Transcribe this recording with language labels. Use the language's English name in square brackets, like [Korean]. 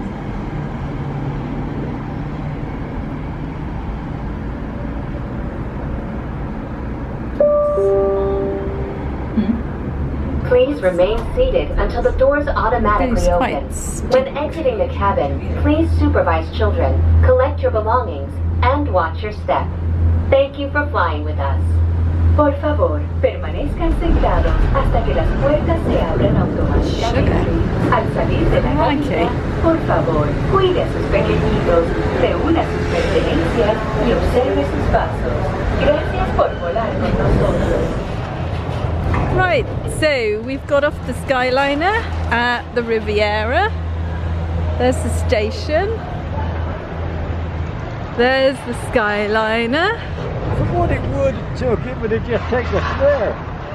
[English] Please remain seated until the doors automatically Those open. quite When exiting the cabin, please supervise children, collect your belongings, and watch your step. Thank you for flying with us. [Spanish] Por favor, permanezcan sentados hasta que las puertas se abran automáticamente. Al salir de la cabina, por favor, cuide a sus pequeñitos, reúna sus pertenencias y observe sus pasos. Gracias por volar con nosotros. [English] Right, so we've got off the Skyliner at the Riviera. There's the station. There's the Skyliner. For what it would have took, it would have just taken us there.